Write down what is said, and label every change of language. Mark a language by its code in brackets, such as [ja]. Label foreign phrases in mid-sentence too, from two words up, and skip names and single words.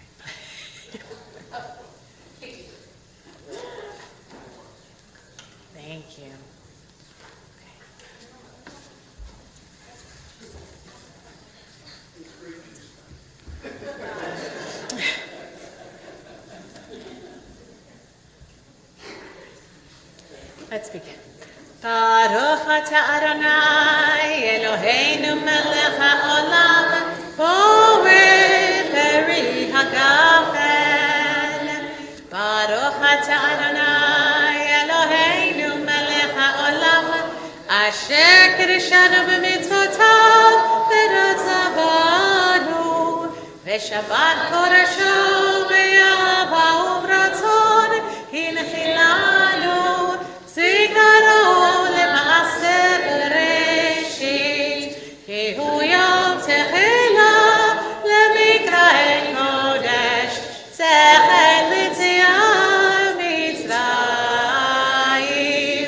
[en] Thank you. Let's begin. [he] ברוך אתה אדני אלהינו מלך העולם בורא פרי הגפן. ברוך אתה אדני אלהינו מלך העולם אשר קדשנו במצותיו ורצה בנו ושבת קדשו באהבה וברצון הנחילנו זיכרו למעשר בראשית, כי הוא יום תחילה למקראי קודש, זכר ליציאת מצרים.